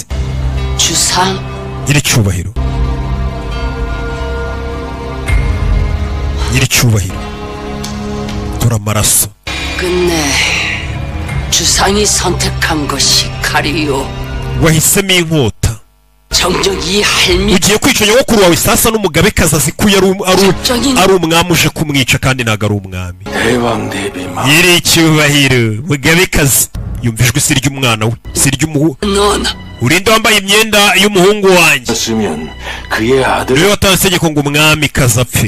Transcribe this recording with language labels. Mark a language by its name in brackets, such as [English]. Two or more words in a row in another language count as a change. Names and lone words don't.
[Korean] 주상 [Kinyarwanda] nyiricyubahiro. nyiricyubahiro dore amaraso. [Korean] 끝내 주상이 선택한 것이 칼이요. [Kinyarwanda] wahisemo inkota. [Korean] 정녕 이 할미 [Kinyarwanda] ugiye kwica nyogokuru wawe sasa n'umugabekazi azi ko ari umwami uje kumwica kandi ntago ari umwami. nyiricyubahiro mugabekazi yumva ijwi si ry'umwana we si ry'umuhungu. urinde wambaye imyenda y'umuhungu wanjye. niwe watanze itegeko ngo umwami kaza apfe.